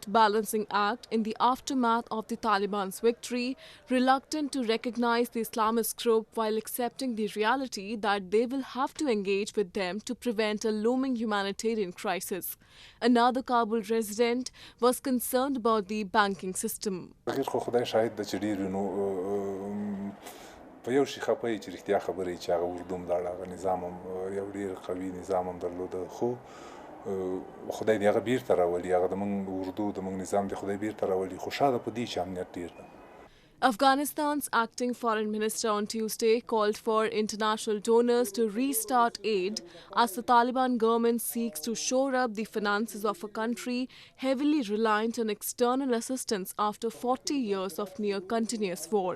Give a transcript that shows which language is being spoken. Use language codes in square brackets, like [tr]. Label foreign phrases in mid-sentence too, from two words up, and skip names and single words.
[en] balancing act in the aftermath of the Taliban's victory, reluctant to recognize the Islamist group while accepting the reality that they will have to engage with them to prevent a looming humanitarian crisis. Another Kabul resident was concerned about the banking system. [ps] په یو شي خپه چې رښتیا خبرې چې هغه اردو ملاړ هغه نظام هم یو ډېر قوي نظام هم درلوده خو خدای دې هغه بیرته راولي هغه د موږ اردو د موږ نظام دې خدای بیرته راولي خو شاده په دې چې امنیت ډېر ده. [en] Afghanistan's acting foreign minister on Tuesday called for international donors to restart aid as the Taliban government seeks to shore up the finances of a country heavily reliant on external assistance after 40 years of near continuous war.